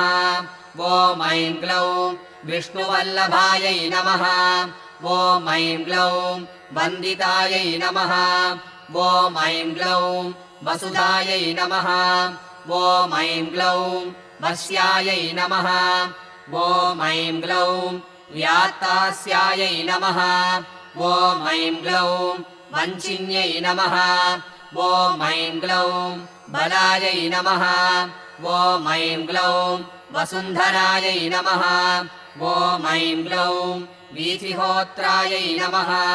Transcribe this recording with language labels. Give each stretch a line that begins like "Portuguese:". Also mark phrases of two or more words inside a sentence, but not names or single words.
Sanskrit: ओम् ऐं क्लौं विष्णुवल्लभायै नमः. ओम् ऐं क्लौं वन्दितायै नमः. ओम् ऐं क्लौं वसुदायै नमः. ओम् ऐं क्लौं वश्यायै नमः. ओम् ऐं क्लौं व्यात्तास्यायै नमः. ओम ऐं ग्लौं वञ्चिन्यै नमः. ओम ऐं ग्लौं बलायै नमः. ओम ऐं ग्लौं वसुन्धरायै नमः. ओम ऐं ग्लौं वीथिहोत्रायै नमः.